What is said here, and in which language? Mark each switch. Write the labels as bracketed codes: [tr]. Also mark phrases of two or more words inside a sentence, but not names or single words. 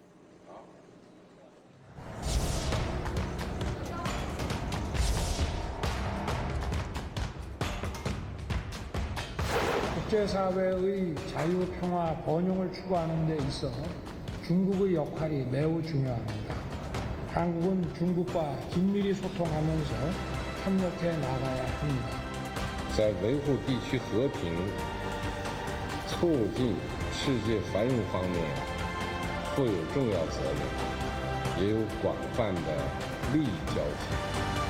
[ko] 국제사회의 자유, 평화, 번영을 추구하는 데 있어 중국의 역할이 매우 중요합니다. 한국은 중국과 긴밀히 소통하면서 협력해 나가야 합니다. [zh] 在维护地区和平、促进世界繁荣方面负有重要责任，也有广泛的利益交集。